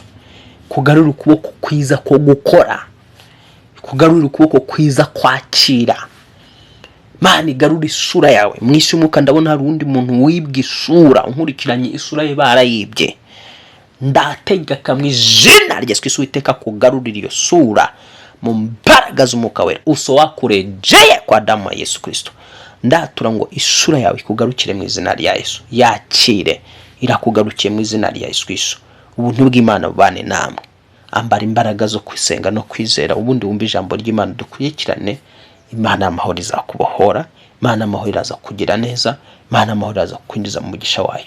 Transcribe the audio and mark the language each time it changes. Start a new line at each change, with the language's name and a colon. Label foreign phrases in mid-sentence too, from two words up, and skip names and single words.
Kinyarwanda: Kugarurira ukuboko kwiza ko gukora, kugarurira ukuboko kwiza kwakira. Imana igarura isura yawe mu isi y'umwuka. Ndabona hari undi muntu wibwe isura, unkurikiranye isura ye barayibye. Ndategeka mu izina rya Yesu Kristo Uwiteka kugarurira iyo sura mu mbaraga z'umwuka wera. Uso wakurejeye
Swahili: kwa damu ya Yesu Kristo.
Kinyarwanda: Ndatura ngo isura yawe ikugarukire mu izina rya Yesu. Yakire, irakugarukiye mu izina rya Yesu Kristo. Ubuntu bw'Imana bubane namwe. Ambara imbaraga zo kwisenga no kwizera, ubundi wumva ijambo ry'Imana dukurikirane. Imana y'amahoro izakubohora, Imana y'amahoro iraza kugira neza, Imana y'amahoro iraza kwinjiza mu mugisha wayo.